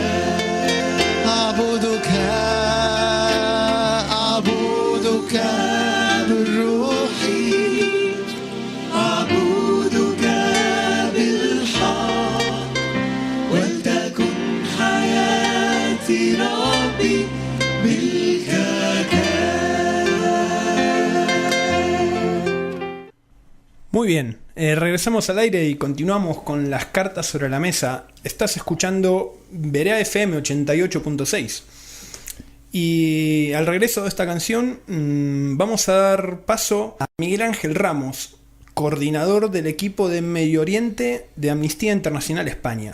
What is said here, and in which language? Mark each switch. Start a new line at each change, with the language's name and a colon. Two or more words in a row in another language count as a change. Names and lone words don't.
Arabic: أعبدك بالروح، أعبدك بالحق، ولتكن حياتي ربي ملكك.
Spanish: Muy bien, regresamos al aire y continuamos con las cartas sobre la mesa. Estás escuchando Berea FM 88.6. Y al regreso de esta canción vamos a dar paso a Miguel Ángel Ramos, coordinador del equipo de Medio Oriente de Amnistía Internacional España.